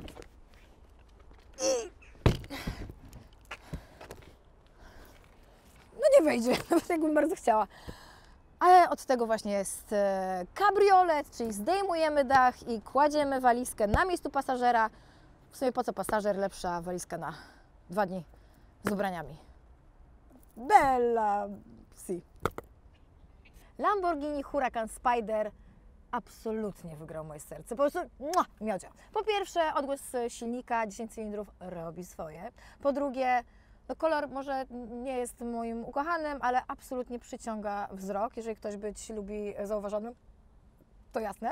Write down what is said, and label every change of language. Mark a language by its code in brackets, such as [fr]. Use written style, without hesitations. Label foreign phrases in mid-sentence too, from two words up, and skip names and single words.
[pl] No nie wejdzie, nawet jakbym bardzo chciała. Ale od tego właśnie jest kabriolet, czyli zdejmujemy dach i kładziemy walizkę na miejscu pasażera. W sumie po co pasażer? Lepsza walizka na 2 dni z ubraniami. [it] Bella si. [pl] Lamborghini Huracan Spider absolutnie wygrał moje serce. Po prostu miodzio. Po pierwsze, odgłos silnika 10 cylindrów robi swoje. Po drugie, no kolor może nie jest moim ukochanym, ale absolutnie przyciąga wzrok. Jeżeli ktoś być lubi zauważonym, to jasne.